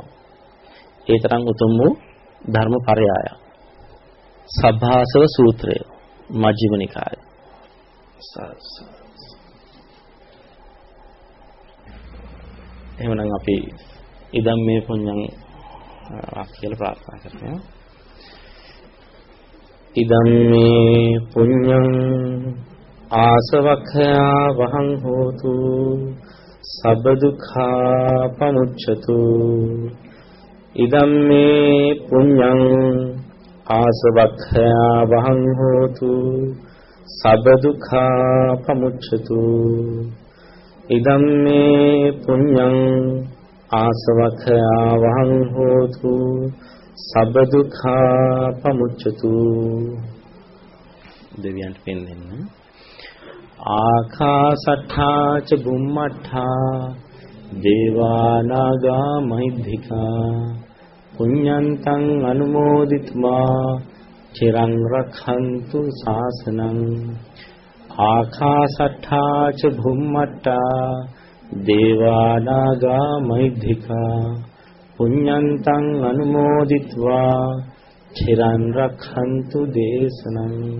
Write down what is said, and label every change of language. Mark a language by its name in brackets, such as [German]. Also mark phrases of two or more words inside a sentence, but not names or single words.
[Sinhala] ඒ තරම් උතුම් වූ ධර්මපරයාය. සබ්භාසව සූත්‍රය මජ්ක්‍ධිම නිකාය. එහෙනම් අපි [Pali] ඉදම් මේ පුඤ්ඤං [Sinhala] කියලා ප්‍රාර්ථනා කරනවා. [Pali] ඉදම් මේ පුඤ්ඤං ආසවක්ඛයා වහං හෝතු සබ්බ දුක්ඛා පමුච්ඡතු. ඉදම් මේ පුඤ්ඤං ආසවක්ඛයා වහං හෝතු සබ්බ දුක්ඛා පමුච්ඡතු. ඉදම් මේ පුඤ්ඤං ආසවක්ඛයා වහං හෝතු සබ්බ දුක්ඛා පමුච්ඡතු. [Sinhala] දෙවියන්ට පින් දෙන්න. [Pali] ආකාසට්ඨා ච බුම්මට්ඨා දේවා නාග මහිද්దికා පුඤ්ඤන්තං අනුමෝදිත्वा චිරං රක්ඛන්තු ශාසනං. ආකාසට්ඨා ච බුම්මට්ඨා දේවා නාග මහිද්దికා පුඤ්ඤන්තං අනුමෝදිත्वा චිරං රක්ඛන්තු දේශනං.